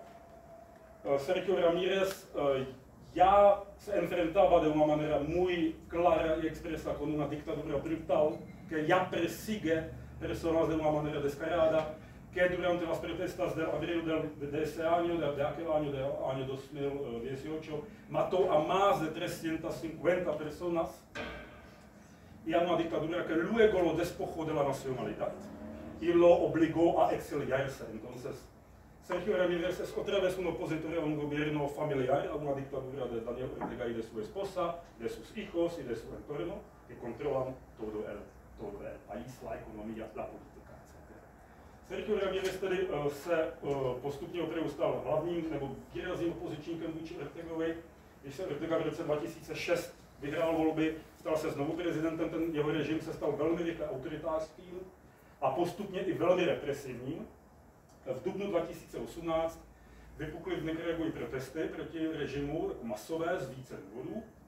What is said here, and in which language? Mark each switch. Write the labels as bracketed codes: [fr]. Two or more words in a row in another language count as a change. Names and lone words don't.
[es] Sergio Ramírez ya se enfrentaba de una manera muy clara y expresa con una dictadura brutal que ya persigue personas de una manera descarada, que durante las protestas de abril de ese año, de aquel año, del año 2018, mató a más de 350 personas, y a una dictadura que luego lo despojó de la nacionalidad y lo obligó a exiliarse. Entonces, Sergio Ramírez es otra vez un opositor a un gobierno familiar, a una dictadura de Daniel Ortega y de su esposa, de sus hijos y de su entorno, que controlan todo el país, la economía, la política, etc. [cs] Sergio Ramírez tedy se postupně opravdu stal hlavním nebo výrazným opozičníkem vůči Ortegovi. Když se Ortega v roce 2006 vyhrál volby, stal se znovu prezidentem, ten jeho režim se stal velmi rychle autoritářským a postupně i velmi represivním. V dubnu 2018 vypukly v Nikaragui protesty proti režimu, masové, z více důvodů.